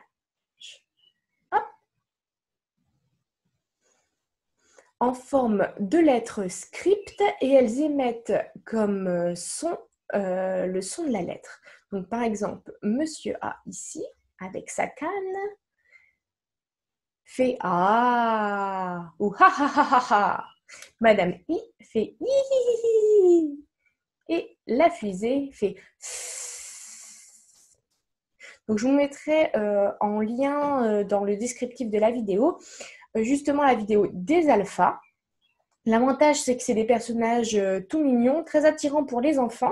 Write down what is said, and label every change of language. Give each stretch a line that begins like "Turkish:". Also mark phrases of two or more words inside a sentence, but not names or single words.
French: En forme de lettres script et elles émettent comme son le son de la lettre. Donc par exemple, Monsieur A ici, avec sa canne, fait A ou ha ha ha ha ha. Madame I fait I hi hi hi. Et la fusée fait donc je vous mettrai en lien dans le descriptif de la vidéo justement la vidéo des alphas. L'avantage, c'est que c'est des personnages tout mignons, très attirants pour les enfants.